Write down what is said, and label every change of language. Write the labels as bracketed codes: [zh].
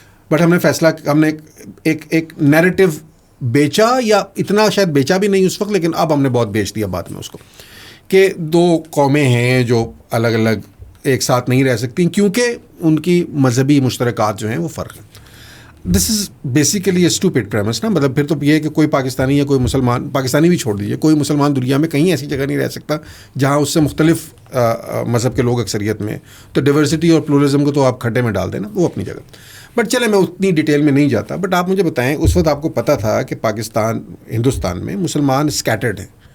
[ur] But ہم نے فیصلہ, ہم نے ایک نیریٹو بیچا, یا اتنا شاید بیچا بھی نہیں اس وقت, لیکن اب ہم نے بہت بیچ دیا بعد میں اس کو, کہ 2 قومیں ہیں جو الگ الگ ایک ساتھ نہیں رہ سکتی کیونکہ ان کی مذہبی مشترکات جو ہیں وہ فرق ہیں. [en] This is basically a stupid premise نا. [ur] مطلب پھر تو یہ ہے کہ کوئی پاکستانی یا کوئی مسلمان, پاکستانی بھی چھوڑ دیجیے, کوئی مسلمان دنیا میں کہیں ایسی جگہ نہیں رہ سکتا جہاں اس سے مختلف مذہب کے لوگ اکثریت میں. تو ڈیورسٹی اور پلورلزم کو تو آپ کھڈے میں ڈال دینا, وہ اپنی جگہ. بٹ چلے میں اتنی ڈیٹیل میں نہیں جاتا. بٹ آپ مجھے بتائیں, اس وقت آپ کو پتہ تھا کہ پاکستان, ہندوستان میں مسلمان اسکیٹرڈ ہیں.